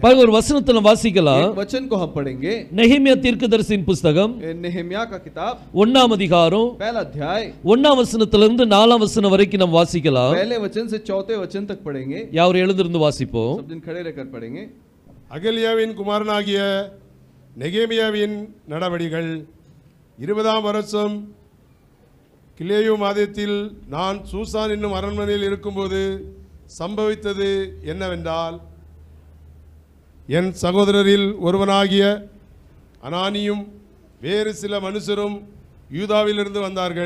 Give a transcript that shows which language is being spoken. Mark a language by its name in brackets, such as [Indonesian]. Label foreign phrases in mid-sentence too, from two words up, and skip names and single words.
[Tamil] பாருங்க ஒரு வசனத்தை நம்ம வாசிக்கலாம். [Hindi] एक वचन को हम पढ़ेंगे. [Tamil] நெகேமியா தீர்க்கதரிசியின் புத்தகம் [Hindi] नेहेमिया का किताब [Tamil] 1ஆம் அதிகாரம் [Hindi] पहला अध्याय [Tamil] 1ஆம் வசனத்திலிருந்து 4ஆம் வசனம் வரைக்கும் நம்ம வாசிக்கலாம். [Hindi] पहले वचन से चौथे वचन तक पढ़ेंगे. [Tamil] யார் எழுந்திருந்து வாசிப்போம். [Hindi] सब दिन खड़े रहकर पढ़ेंगे. [Tamil] அகலியாவின் குமாரனாகிய நெகேமியாவின் நடவடிகள் 20ஆம் வருஷம் கிலேயு மாதத்தில் நான் சூசான் என்னும் அரண்மனையில் இருக்கும்போது சம்பவித்தது என்னவென்றால், என் சகோதரரில் ஒருவனாகிய அனானியும் வேறு சில மனுஷரும் யூதாவிலிருந்து வந்தார்கள்.